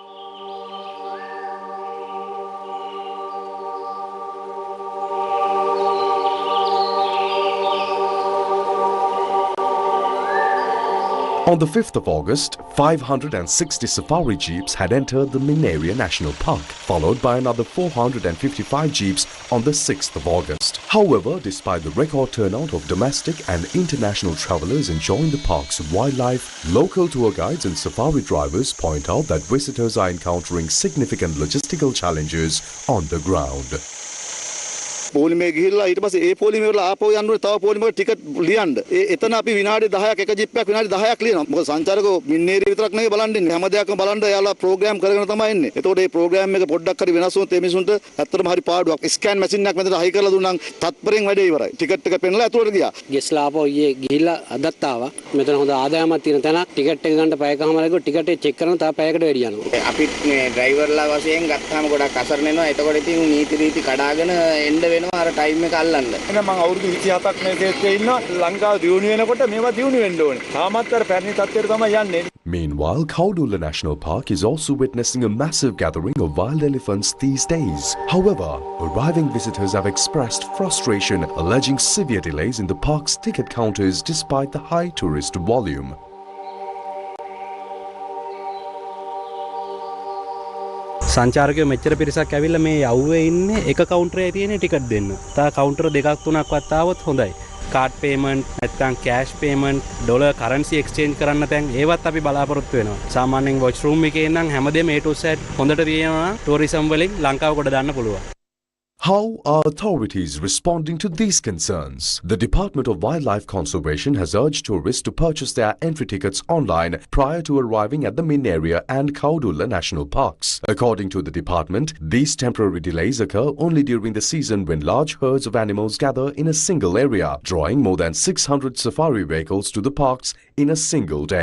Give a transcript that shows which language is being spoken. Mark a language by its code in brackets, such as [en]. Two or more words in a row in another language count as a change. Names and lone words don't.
[en] On the 5th of August, 560 safari jeeps had entered the Minneria National Park, followed by another 455 jeeps on the 6th of August. However, despite the record turnout of domestic and international travelers enjoying the park's wildlife, local tour guides and safari drivers point out that visitors are encountering significant logistical challenges on the ground. [si] පොලිමේ ගිහිල්ලා ඊට පස්සේ ඒ පොලිමේ වල ආපහු යන්න ඕනේ තව පොලිමේකට ටිකට් ලියන්න. එතන අපි විනාඩි 10ක් එක ජිප්පයක් විනාඩි 10ක් ලියනවා. මොකද සංචාරකෝ මින්නේරිය විතරක් නෙවෙයි බලන් ඉන්නේ. හැම දෙයක්ම බලන්න එයාලා ප්‍රෝග්‍රෑම් කරගෙන තමයි ඉන්නේ. ඒතකොට මේ ප්‍රෝග්‍රෑම් එක පොඩ්ඩක් හරි වෙනස් වුණොත් මේ මිනිසුන්ට ඇත්තටම හරි පාඩුවක්. [en] scan machine [si] එකක් මෙතන හයි කරලා දුන්නා නම් තත්පරෙන් වැඩේ ඉවරයි. ටිකට් එක පෙන්නලා ඇතුළට ගියා. ගෙස්ලා ආපහු ඊයේ ගිහිල්ලා අදත් ආවා. මෙතන හොඳ ආදායමක් තියෙන තැන ටිකට් එක ගන්න පැයකමාරක ටිකට් එක චෙක් කරන තව පැයකට වැඩි යනවා. අපි මේ ඩ්‍රයිවර්ලා වශයෙන් ගත්තාම ගොඩක් අසරණ වෙනවා. එතකොට ඉතින් නීති රීති කඩාගෙන එන්න වෙනවා අර ටයිම් එක අල්ලන්න. එහෙනම් මම අවුරුදු 27ක් මේ දේශයේ ඉන්නවා. ලංකාව දියුණු වෙනකොට මේවා දියුණු වෙන්න ඕනේ. තාමත් අර පැරණි තත්ත්වයට තමයි යන්නේ. [en] Meanwhile, Kaudulla National Park is also witnessing a massive gathering of wild elephants these days. However, arriving visitors have expressed frustration, alleging severe delays in the park's ticket counters despite the high tourist volume. [si] සංචාරකයෝ මෙච්චර පිරිසක් ඇවිල්ලා මේ යව්වේ ඉන්නේ එක කවුන්ටරේ තියෙන ටිකට් දෙන්න. තා කවුන්ටර දෙකක් තුනක්වත් ආවොත් හොඳයි. [en] card payment [si] නැත්නම් [en] cash payment dollar currency exchange [si] කරන්න තැන් ඒවත් අපි බලාපොරොත්තු වෙනවා. සාමාන්‍යයෙන් [en] watch room [si] එකේ නම් හැමදේම [en] A to Z [si] හොඳට තියෙනවා. ටූරිසම් වලින් ලංකාව කොට දාන්න පුළුවන්. [en] How are authorities responding to these concerns? The Department of Wildlife Conservation has urged tourists to purchase their entry tickets online prior to arriving at the Minneria and Kaudulla National Parks. According to the department, these temporary delays occur only during the season when large herds of animals gather in a single area, drawing more than 600 safari vehicles to the parks in a single day.